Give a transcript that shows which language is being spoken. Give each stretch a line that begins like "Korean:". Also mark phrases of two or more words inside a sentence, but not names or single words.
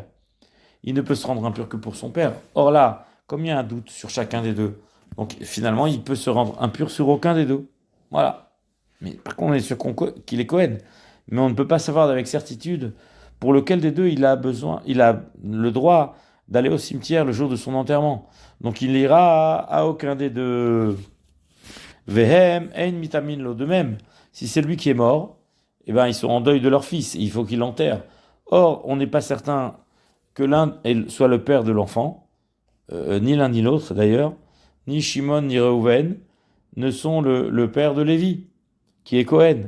French: Il ne peut se rendre impur que pour son père. Or là, comme il y a un doute sur chacun des deux, donc finalement, il peut se rendre impur sur aucun des deux. Voilà. Mais par contre, on est sûr qu'il est Cohen. Mais on ne peut pas savoir avec certitude pour lequel des deux il a le droit d'aller au cimetière le jour de son enterrement. Donc il n'ira à aucun des deux.
Hebrew: והם, אין מטמאין לו.
French: De même, si c'est lui qui est mort, ils sont en deuil de leur fils. Il faut qu'il l'enterre. Or, on n'est pas certain que l'un soit le père de l'enfant, ni l'un ni l'autre d'ailleurs, ni Shimon ni Reuven ne sont le père de Lévi, qui est Cohen.